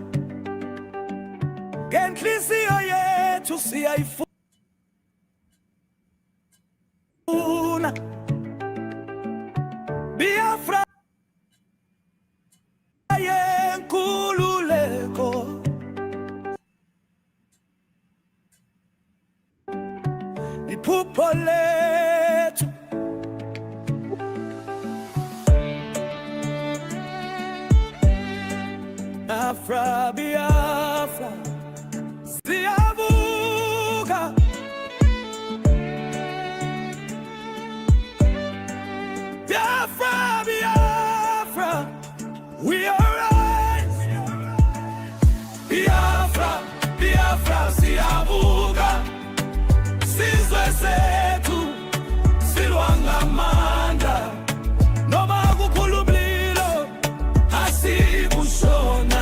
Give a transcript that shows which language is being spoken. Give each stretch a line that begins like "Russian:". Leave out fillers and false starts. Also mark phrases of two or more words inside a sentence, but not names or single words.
Zulu: Ngenhliziyo yethu siyayifuna. Biafra yenkululeko. Iphupho lethu. Biafra, Biafra siyavuka.
English: Biafra, Biafra, we arise.
Zulu: Biafra, Biafra siyavuka. Sizwe sethu silwangamandla. Noma kukhulumlilo asikushona.